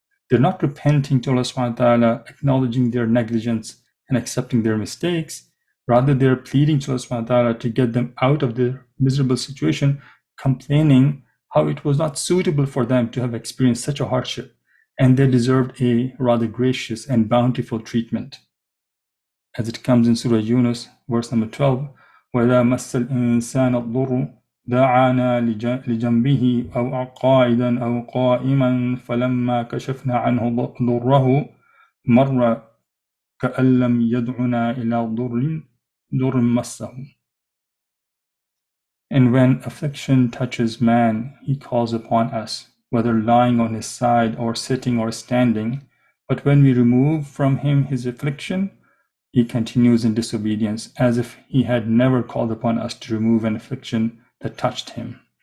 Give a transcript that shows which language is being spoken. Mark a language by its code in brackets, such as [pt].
[en] They're not repenting to Allah subhanahu wa ta'ala, acknowledging their negligence and accepting their mistakes. Rather, they're pleading to Allah subhanahu wa ta'ala to get them out of their miserable situation, complaining how it was not suitable for them to have experienced such a hardship, and they deserved a rather gracious and bountiful treatment. As it comes in Surah Yunus, verse number 12, [ar] وَإِذَا مَسَّ الْإِنسَانَ الضُّرُّ دعانا لجنبه أو قائدا أو قائما فلما كشفنا عنه ضره مر كأن لم يدعنا إلى ضر مسه. [en] And when affliction touches man, he calls upon us, whether lying on his side or sitting or standing. But when we remove from him his affliction, he continues in disobedience, as if he had never called upon us to remove an affliction that touched him.